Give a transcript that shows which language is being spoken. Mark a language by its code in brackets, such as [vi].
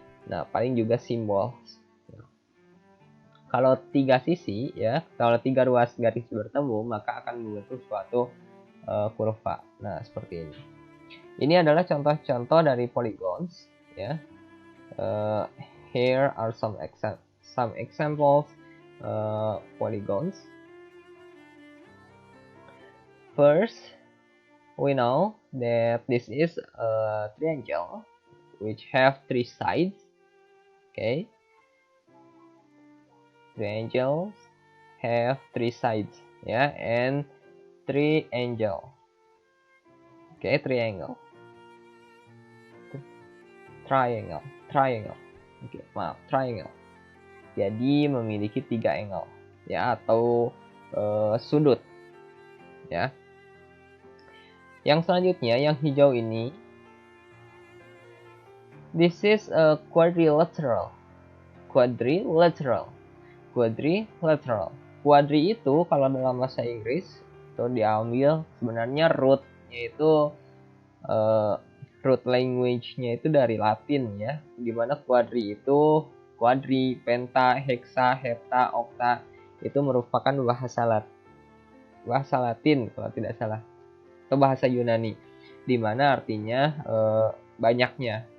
[id] Nah, paling juga simbol. Kalau 3 sisi ya, kalau 3 ruas garis bertemu maka akan membentuk suatu kurva. Nah, seperti ini. Ini adalah contoh-contoh dari polygons ya. [en] Here are some examples polygons. First, we know that this is a triangle which have 3 sides. Okay. Triangles have 3 sides ya, and 3 angles. Okay, triangle. Okay, maaf, triangle. [id] Jadi memiliki 3 angle ya atau sudut ya. Yang selanjutnya yang hijau ini [en] This is a quadrilateral. Quadrilateral. Quadrilateral. [id] Quadri itu kalau dalam bahasa Inggris itu diambil sebenarnya rootnya itu root language-nya itu dari Latin ya. Dimana quadri itu quadri, penta, hexa, hepta, okta itu merupakan bahasa Latin kalau tidak salah atau bahasa Yunani, dimana artinya banyaknya.